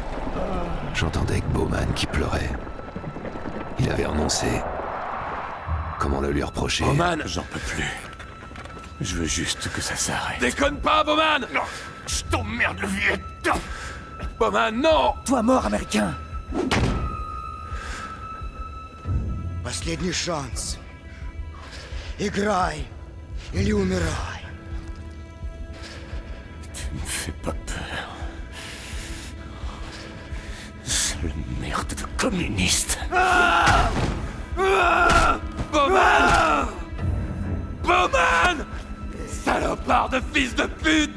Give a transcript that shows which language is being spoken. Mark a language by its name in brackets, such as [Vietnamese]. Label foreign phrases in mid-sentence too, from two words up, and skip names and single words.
[French] J'entendais que Bowman qui pleurait. Il avait renoncé. Comment le lui reprocher? Bowman, J'en peux plus. Je veux juste que ça s'arrête. déconne pas, Bowman! Non, je t'emmerde, le vieux. Bowman, non! Toi mort, américain. [Russian] Последний шанс. Играй или умирай. [French] Tu me fais pas peur. Sale merde de communiste. Bowman! Bowman! Salopard de fils de pute!